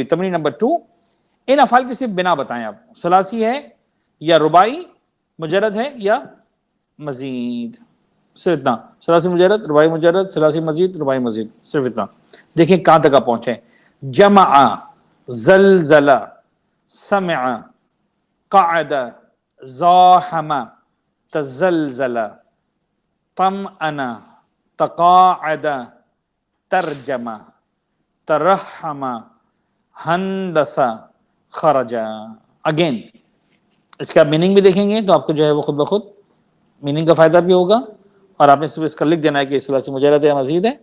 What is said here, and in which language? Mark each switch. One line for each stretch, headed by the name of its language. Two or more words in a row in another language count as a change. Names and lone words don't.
Urdu: تمرین نمبر 2، ان افعال کی صرف بنا بتائیں آپ، ثلاثی ہے یا رباعی مجرد ہے یا مزید. صرف اتنا، ثلاثی مجرد، رباعی مجرد، ثلاثی مزید، رباعی مزید، صرف اتنا. دیکھیں کہاں تک آپ پہنچے.
Arabic: جمع، زلزلہ، سمع، قعد، زاحم، تزلزل، طمأن، تقاعد، ترجمہ، ترحم، ہندس، خرج.
Urdu: اگین اس کا میننگ بھی دیکھیں گے تو آپ کو جو ہے وہ خود بخود میننگ کا فائدہ بھی ہوگا، اور آپ نے صرف اس کا لکھ دینا ہے کہ اس ثلاثی مجرد ہے مزید ہے.